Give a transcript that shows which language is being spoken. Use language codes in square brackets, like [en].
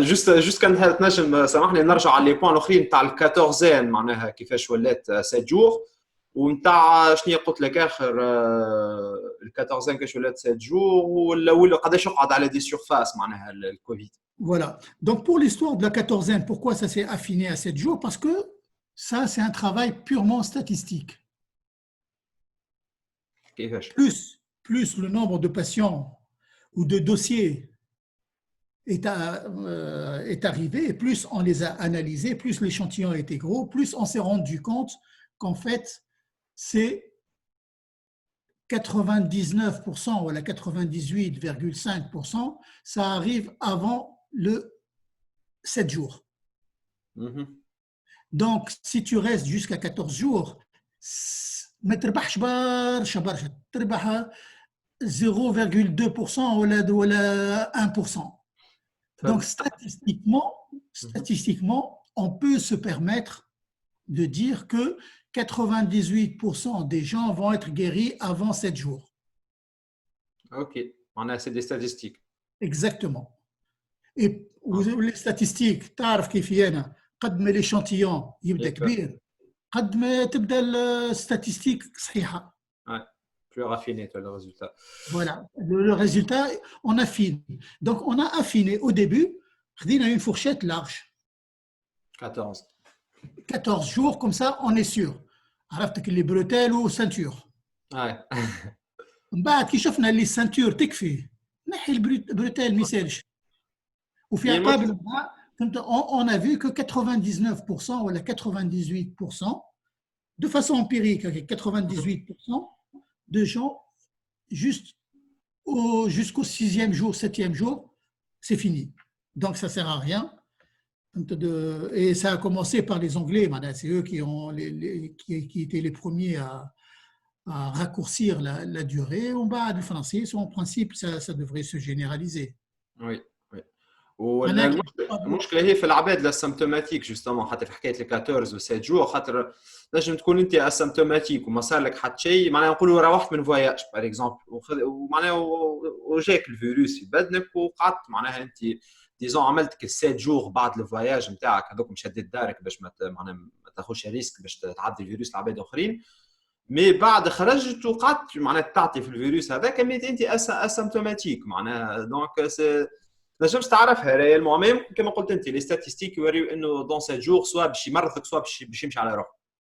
[ar] جوست كان تنجم سامحني نرجع على لي بوين الاخرين تاع ال14 معناها كيفاش ولات 7 جور ونتاع شنو قلت لك اخر ال14 كيفاش ولات 7 جور ولا قداش يقعد على دي سيرفاس معناها الكوفيد. [fr] Voilà. Donc pour l'histoire de la 14e, pourquoi ça s'est affiné à 7 jours? Parce que ça c'est un travail purement statistique. Plus le nombre de patients ou de dossiers est arrivé, et plus on les a analysés, plus l'échantillon a été gros, plus on s'est rendu compte qu'en fait, c'est 99% ou la 98,5%, ça arrive avant le 7 jours. Donc, si tu restes jusqu'à 14 jours, [ar] ما تربحش برشا تربح 0,2% ولا 1%. [fr] Donc, statistiquement, on peut se permettre de dire que 98% des gens vont être guéris avant 7 jours. Ok, on a assez des statistiques. Exactement. Et les statistiques, [ar] تعرف كيف أنا قد ما l'échantillon يبدا كبير قد ما تبدا الستاتستيك صحيحة. [fr] Ouais, plus raffiné toi, le résultat. Voilà, le résultat, on affine. Donc, on a affiné au début, on a une fourchette large. 14. 14 jours, comme ça, on est sûr. [ar] عرفتك اللي بروتيل وسنتور. [fr] Ouais. [ar] من بعد كي شفنا اللي السنتور تكفي نحي البروتيل ما يسالش. وفي عقاب [fr] on a vu que 99% ou 98% de façon empirique, avec 98% de gens jusqu'au 6e jour, 7e jour, c'est fini. Donc ça ne sert à rien. Et ça a commencé par les Anglais, c'est eux qui étaient les premiers à raccourcir la durée. On bat les Français, en principe, ça devrait se généraliser. Oui. [ar] والمشكله هي في العباد الاسيمتوماتيك جوستومون حتى في حكايه ال 14 و 7 جور خاطر نجم تكون انت اسيمتوماتيك وما صار لك حتى شيء معناها نقولوا روحت من فواياج باغ اكزومبل ومعناها وجاك الفيروس في بدنك وقعدت معناها انت ديزون عملتك 7 جور بعد الفواياج نتاعك هذوك مشدد دارك باش معناها ما تاخذش ريسك باش تعدي الفيروس لعباد اخرين مي بعد خرجت وقعدت معناها تعطي في الفيروس هذاك مي انت اسيمتوماتيك معناها دونك سي نجمش تعرفها ريالمون ميم كما قلت انت لي ستاتستيك يوريو انه دون 7 جور سوا باش يمرضك سوا باش يمشي على روحه.